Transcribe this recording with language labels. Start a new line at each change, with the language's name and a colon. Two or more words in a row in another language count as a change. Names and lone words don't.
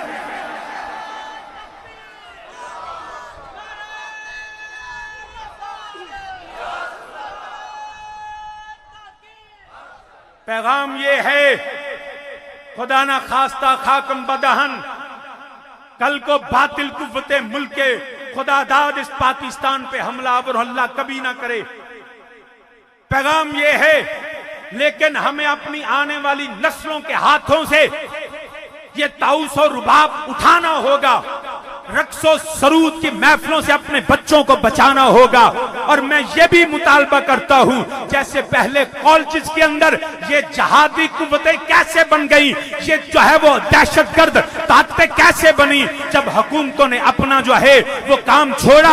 Urdu: پیغام یہ ہے،
Persian: خدا نہ خواستہ خاکم بدہن،
Urdu: کل کو باطل قوت ملک کے خدا داد اس پاکستان پہ حملہ آور اللہ کبھی نہ کرے. پیغام یہ ہے، لیکن ہمیں اپنی آنے والی نسلوں کے ہاتھوں سے یہ طاؤس و رباب اٹھانا ہوگا، رقص و سرود کی محفلوں سے اپنے بچوں کو بچانا ہوگا. اور میں یہ بھی مطالبہ کرتا ہوں، جیسے پہلے کالجز کے اندر یہ جہادی قوتیں کیسے بن گئی، یہ جو ہے وہ دہشت گرد طاقتیں کیسے بنی جب حکومتوں نے اپنا جو ہے وہ کام چھوڑا.